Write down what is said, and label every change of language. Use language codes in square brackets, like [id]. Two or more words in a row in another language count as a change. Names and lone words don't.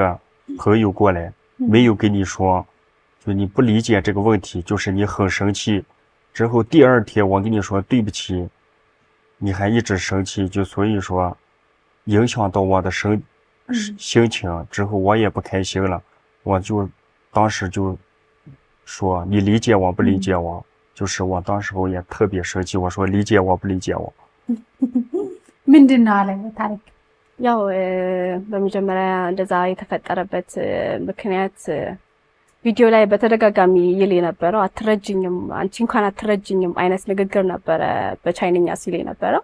[zh] 朋友过来没有跟你说就你不理解这个问题就是你很生气之后第二天我跟你说对不起你还一直生气就所以说影响到我的心情之后我也不开心了我就当时就说你理解我不理解我就是我当时候也特别生气我说理解我不理解我 [am] ምንድነው አለ ታሪክ ያው በመጀመሪያ እንደዛ የተፈጠረበት ምክንያት ቪዲዮ ላይ በተደጋጋሚ ይል የነበረው አትረጅኝም አንቺ እንኳን አትረጅኝም አይነት ንግግር ነበረ በቻይንኛ ሲል የነበረው